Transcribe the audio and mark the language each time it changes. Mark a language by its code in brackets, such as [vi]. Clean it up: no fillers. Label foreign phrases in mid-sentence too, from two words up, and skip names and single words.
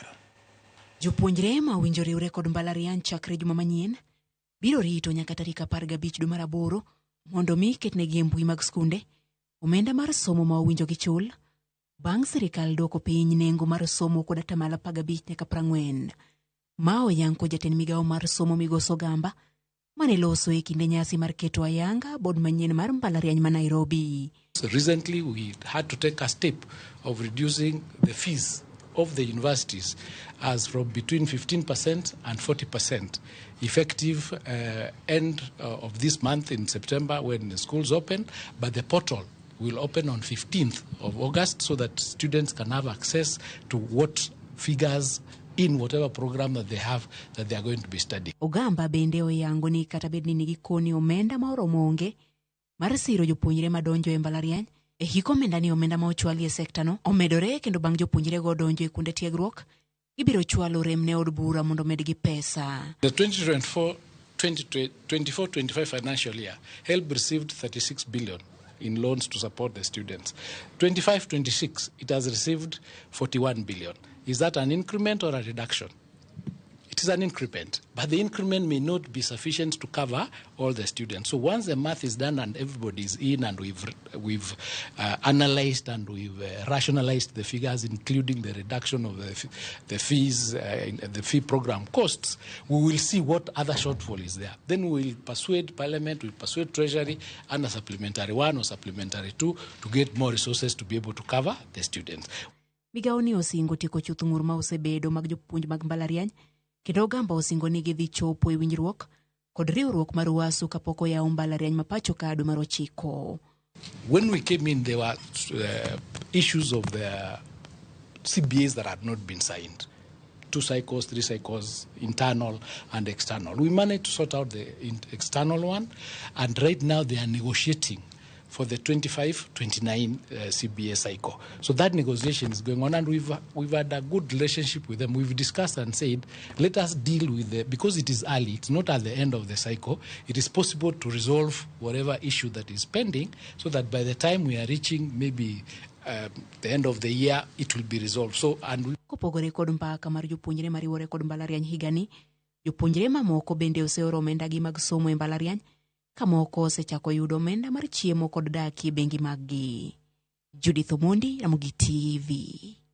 [luo] Jopuonjre ma owinjore riwre kod mbalariany chakre juma manyien biro rito nyaka tarik 15 dwe mar 8 mondo mi ketnegi e mbui mag skunde omenda mar somo ma owinjo gichul bang' sirikal dwoko piny nengo mar somo kod 15 nyaka 40. Ma oyanko Jatend Migao mar Somo Migos Ogamba mane loso e kinde nyasi mar keto ayanga board manyien mar mbalariany ma Nairobi. [en] So recently we had to take a step of reducing the fees of the universities as from between 15% and 40% effective end of this month in September when the schools open, but the portal will open on 15th of August so that students can have access to what figures in whatever program that they have that they are going to be studying. [luo] Ogamba bende oyango ni kata bedni nigi koni omenda ma oromo onge mar siro jopuonjre madonjo e mbalariany e hiko omenda ni omenda ma ochwali e sekta no omedore kendo bang' jopuonjre go donjo e kunde tiegruok ibiro chwalo rem ne od bura mondo medgi pesa. [en] The 2024-25 financial year, HELB received 36 billion in loans to support the students. 25-26, it has received 41 billion. Is that an increment or a reduction? It is an increment, but the increment may not be sufficient to cover all the students. So once the math is done and everybody is in and we've analyzed and we've rationalized the figures, including the reduction of the fees, the fee program costs, we will see what other shortfall is there. Then we will persuade Parliament, we will persuade Treasury and a supplementary 1 or supplementary 2 to get more resources to be able to cover the students. [luo] Migao ni osingo tieko chuth ng'ur ma osebedo mag jopuonj mag mbalariany kendo Ogamba osingo ni gidhi chopo e winjruok kod riwruok mar wasu kapok oyaw mbalariany ma pacho ka dwe mar 9. [en] When we came in, there were issues of the CBAs that had not been signed. 2 cycles, 3 cycles, internal and external. We managed to sort out the external one, and right now they are negotiating for the 25-29 CBA cycle. So that negotiation is going on, and we've had a good relationship with them. We've discussed and said, let us deal with because it is early, it's not at the end of the cycle, it is possible to resolve whatever issue that is pending, so that by the time we are reaching maybe the end of the year, it will be resolved. So, and [luo] kopogore kod mpaka mar jopuonjre mariwore kod mbalariany higani, jopuonjre mamoko bende oseoro omenda gi mag somo e mbalariany kamoko osechako yudo omenda mar chiemo kod dak e bengi maggi. Judith Omondi, Ramogi TV.